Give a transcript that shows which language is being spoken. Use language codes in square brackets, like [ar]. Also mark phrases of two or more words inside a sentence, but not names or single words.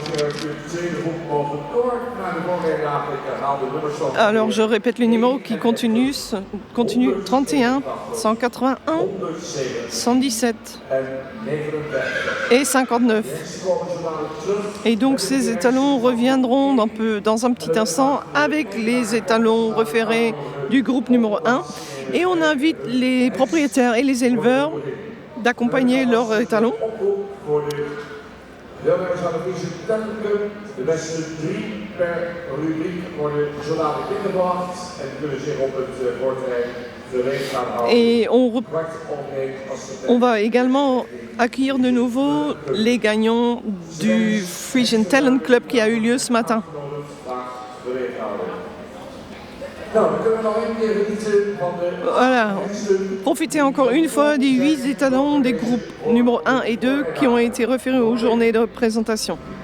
[fr] Alors je répète les numéros qui continuent 31, 181, 117 et 59. Et donc ces étalons reviendront dans un petit instant avec les étalons référés du groupe numéro 1. Et on invite les propriétaires et les éleveurs d'accompagner leurs étalons. [nl] Deelnemers aan de Visitentenclub, de beste 3 per rubriek worden zo dadelijk ingebracht en kunnen zich op het voorterrein gereed gaan houden. [fr] Et on va également accueillir de nouveau les gagnants du Frisian Talent Club qui a eu lieu ce matin. Voilà, profitez encore une fois des 8 étalons des groupes numéro 1 et 2 qui ont été référés aux journées de présentation.